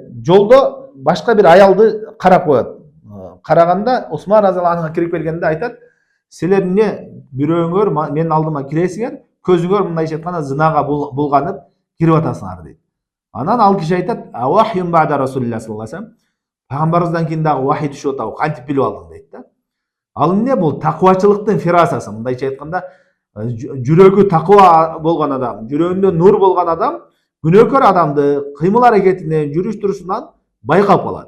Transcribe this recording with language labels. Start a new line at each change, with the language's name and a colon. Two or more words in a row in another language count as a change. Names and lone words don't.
Kyrgyz: Жолдо башка бир аялды карап коет. Караганда Усман
Arabic: رضي الله عنه
Kyrgyz: кирип келгенде айтат, силер эмне бирөөңөр менин алдыма киресиңер, көзүңөр мындайча айтканда зынага булганып кирип атасыңар дейт. Анан ал киши айтат,
Arabic: "وحي بعد رسول الله صلى الله عليه وسلم".
Kyrgyz: Пайгамбарыбыздан кийин дагы вахий түшүп атабы, кантип билип алдың дейт да. Ал эмне бул таквачылыктын фирасасы, мындайча айтканда жүрөгү таква болгон адам, жүрөгүндө нур болгон адам күнөөкөр адамды кыймыл аракетинен, жүрүш турушунан байкап калат.